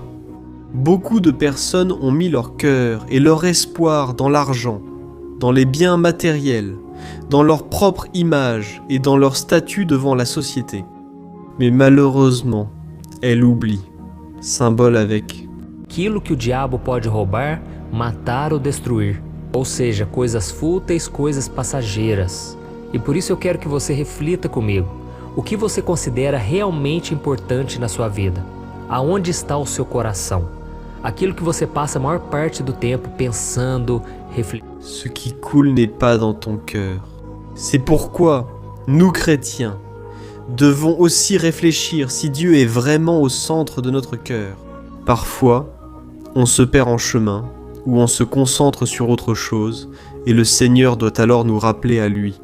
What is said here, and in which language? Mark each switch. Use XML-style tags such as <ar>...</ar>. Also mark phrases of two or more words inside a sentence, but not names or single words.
<fr>Beaucoup de personnes ont mis leur cœur et leur espoir dans l'argent, dans les biens matériels, dans leur propre image et dans leur statut devant la société. Mais malheureusement, elles oublient, symbole avec</fr> <pt>aquilo que o diabo pode roubar, matar ou destruir, ou seja, coisas fúteis, coisas passageiras. E por isso eu quero que você reflita comigo. O que você considera realmente importante na sua vida? Aonde está o seu coração? Aquilo que você passa a maior parte do tempo pensando, refletindo.</pt> <fr>Ce qui coule n'est pas dans ton cœur. C'est pourquoi, nous chrétiens, devons aussi réfléchir si Dieu est vraiment au centre de notre cœur. Parfois, on se perd en chemin, ou on se concentre sur autre chose, et le Seigneur doit alors nous rappeler à lui.</fr>